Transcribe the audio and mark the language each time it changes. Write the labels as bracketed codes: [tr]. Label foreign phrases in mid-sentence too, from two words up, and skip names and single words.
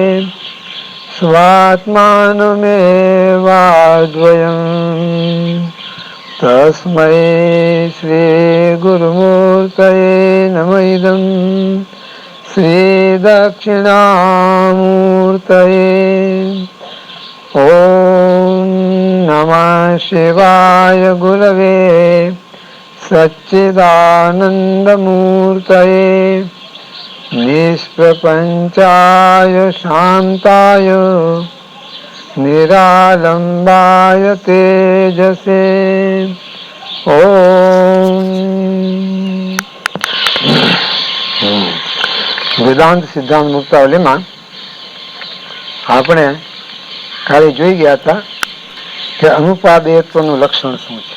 [sa] स्वात्मानमेवाद्वयम् तस्मै श्रीगुरुमूर्तये नमः इदं श्रीदक्षिणामूर्तये ॐ नमः शिवाय गुरवे सच्चिदानन्दमूर्तये निष्प्रपञ्चाय शान्ताय निरालम्बाय तेजसे [gu] વેદાંત સિદ્ધાંત મુક્તાવલીમાં આપણે ખાલી જોઈ ગયા હતા કે અનુપાદેયત્વનું લક્ષણ શું છે.